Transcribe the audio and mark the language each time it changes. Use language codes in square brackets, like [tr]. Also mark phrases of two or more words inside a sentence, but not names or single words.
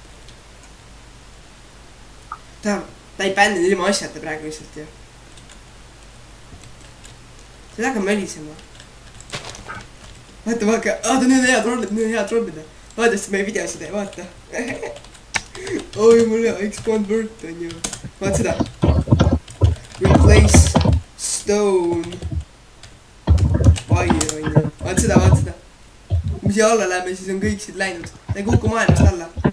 [et] Ta ei bänninud ilma asjata praegu lihtsalt ju. Seda hakkab mölisema. Vaata, ta on hea trollida. Vaata, siis meie videosid ei vaata. Oi, mul hea [en] expand word [et] on ju. Vaata seda. [en] Replace stone. [et] Fire on ju. Vaata seda. Kui siia alla läheme, siis on kõik siit läinud. Ta ei kuku maailmast alla.